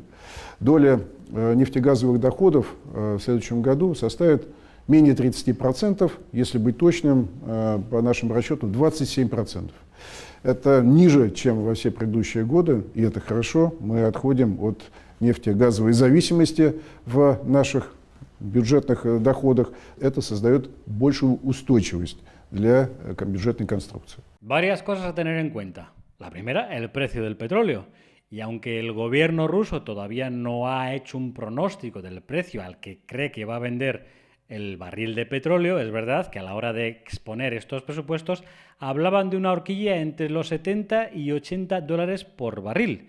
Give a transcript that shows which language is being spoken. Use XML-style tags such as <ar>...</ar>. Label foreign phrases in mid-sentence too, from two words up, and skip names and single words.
<ru>Доля нефтегазовых доходов в следующем году составит менее 30%, если быть точным, по нашим расчетам, 27%. Это ниже, чем во все предыдущие годы, и это хорошо. Мы отходим от нефтегазовой зависимости в наших бюджетных доходах. Это создает большую устойчивость для бюджетной конструкции.</ru> <es>Varias cosas a tener en cuenta. La primera, el precio del petróleo. Y aunque el gobierno ruso todavía no ha hecho un pronóstico del precio al que cree que va a vender el barril de petróleo, es verdad que a la hora de exponer estos presupuestos hablaban de una horquilla entre los 70 y 80 dólares por barril.</es>